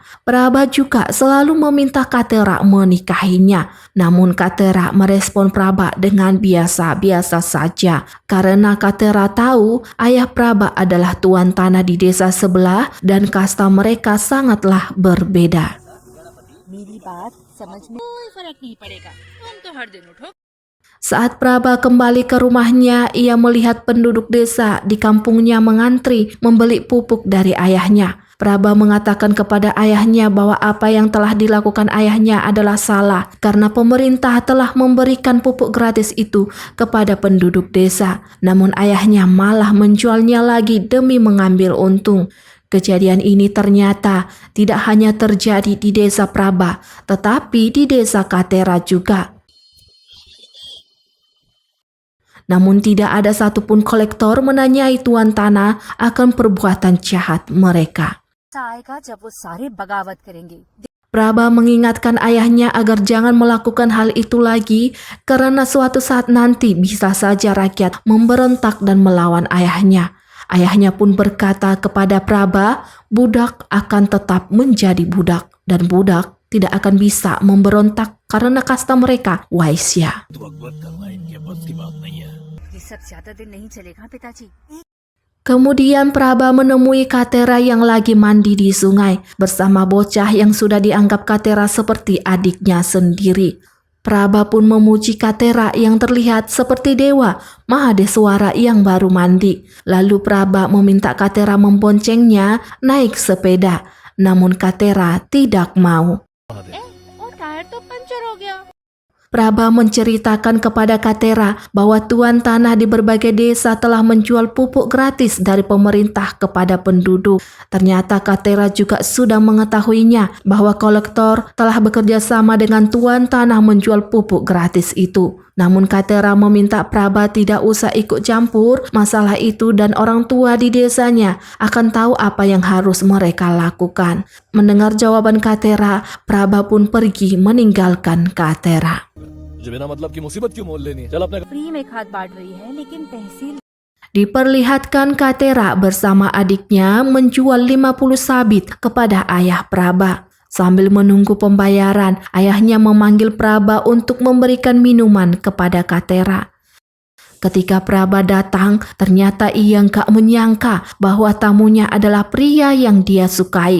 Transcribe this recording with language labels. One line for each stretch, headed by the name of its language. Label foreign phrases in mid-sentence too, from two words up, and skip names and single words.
Indonesian: Praba juga selalu meminta Katera menikahinya. Namun Katera merespon Praba dengan biasa-biasa saja. Karena Katera tahu ayah Praba adalah tuan tanah di desa sebelah dan kasta mereka sangatlah berbeda.
Hindi: मेरी बात समझ में कोई फर्क नहीं पड़ेगा तुम तो हर दिन उठो
Indonesian: Saat Praba kembali ke rumahnya, ia melihat penduduk desa di kampungnya mengantri membeli pupuk dari ayahnya. Praba mengatakan kepada ayahnya bahwa apa yang telah dilakukan ayahnya adalah salah karena pemerintah telah memberikan pupuk gratis itu kepada penduduk desa. Namun ayahnya malah menjualnya lagi demi mengambil untung. Kejadian ini ternyata tidak hanya terjadi di desa Praba, tetapi di desa Katera juga. Namun tidak ada satupun kolektor menanyai tuan tanah akan perbuatan jahat mereka.
Hindi: आएगा जब वो सारे बगावत करेंगे
Indonesian: Praba mengingatkan ayahnya agar jangan melakukan hal itu lagi karena suatu saat nanti bisa saja rakyat memberontak dan melawan ayahnya. Ayahnya pun berkata kepada Praba, budak akan tetap menjadi budak dan budak tidak akan bisa memberontak karena kasta mereka Waisya.
Hindi: तो अकबर करना इनके बस की बात नहीं है। ये सब ज्यादा दिन नहीं चलेगा पिताजी
Indonesian: Kemudian Praba menemui Katera yang lagi mandi di sungai bersama bocah yang sudah dianggap Katera seperti adiknya sendiri. Praba pun memuji Katera yang terlihat seperti dewa Mahadeswara yang baru mandi. Lalu Praba meminta Katera memboncengnya naik sepeda. Namun Katera tidak mau.
Hindi: और टायर तो पंचर हो गया
Indonesian: Praba menceritakan kepada Katera bahwa tuan tanah di berbagai desa telah menjual pupuk gratis dari pemerintah kepada penduduk. Ternyata Katera juga sudah mengetahuinya bahwa kolektor telah bekerja sama dengan tuan tanah menjual pupuk gratis itu. Namun Katera meminta Praba tidak usah ikut campur masalah itu dan orang tua di desanya akan tahu apa yang harus mereka lakukan. Mendengar jawaban Katera, Praba pun pergi meninggalkan Katera.
Hindi: मुझे बिना मतलब की मुसीबत क्यों मोल लेनी है? चल अपने फ्री में खाद बांट रही है लेकिन तहसील
Indonesian: Diperlihatkan Katera bersama adiknya menjual 50 sabit kepada ayah Praba. Sambil menunggu pembayaran, ayahnya memanggil Praba untuk memberikan minuman kepada Katera. Ketika Praba datang, ternyata ia gak menyangka bahwa tamunya adalah pria yang dia sukai.